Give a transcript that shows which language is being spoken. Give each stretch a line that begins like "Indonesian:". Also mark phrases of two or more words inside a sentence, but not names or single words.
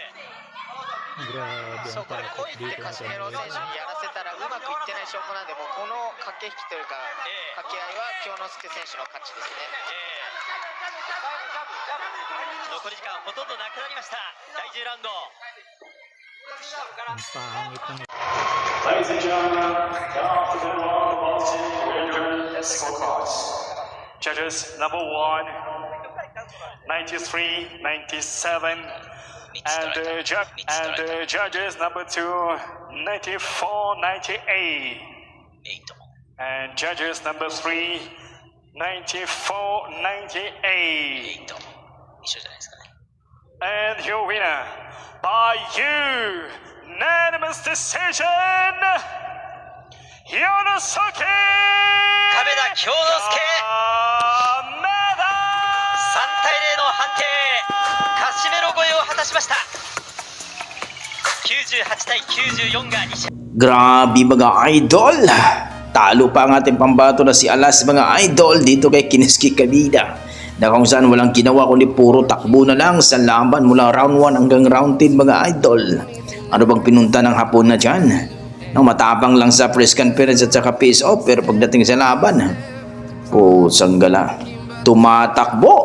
Filipino: Grabe
Japanese: そう
Filipino: ang
Japanese: これ
Filipino: takot
Japanese: 来いって
Filipino: dito
Japanese: カ
Filipino: ng
Japanese: シメロ選手
Filipino: Kamida.
Japanese: にやらせたらうまくいってない証拠なんで、もうこの駆け引きというか掛け合いは京之介選手の勝ちですね。残り時間ほとんどなくなりました。第10ラウンド。
Filipino: Ang pangit ng
English: Ladies and gentlemen, after the round of boxing, the scorecards. Judges number 1, 93, 97, and judges number 2, 94, 98, and judges number 3, 94, 98.
Japanese: 一緒じゃないですかね。
English: And your winner by unanimous decision, Yonosuke
Japanese: 亀田京之介、
English: Kameda!
Japanese: 3対0の判定、カシメロ超えを果たしました。98対94が西。
Filipino: Grabe mga idol. Talo pa ang ating pambato na si Alas mga idol dito kay Kuniski Kamida, na kung saan walang ginawa kundi puro takbo na lang sa laban mula round 1 hanggang round 10 mga idol. Ano bang pinunta ng hapon na dyan? Nang matapang lang sa
English: press conference
Filipino: at saka
English: face off,
Filipino: pero pagdating sa laban, sanggala, tumatakbo.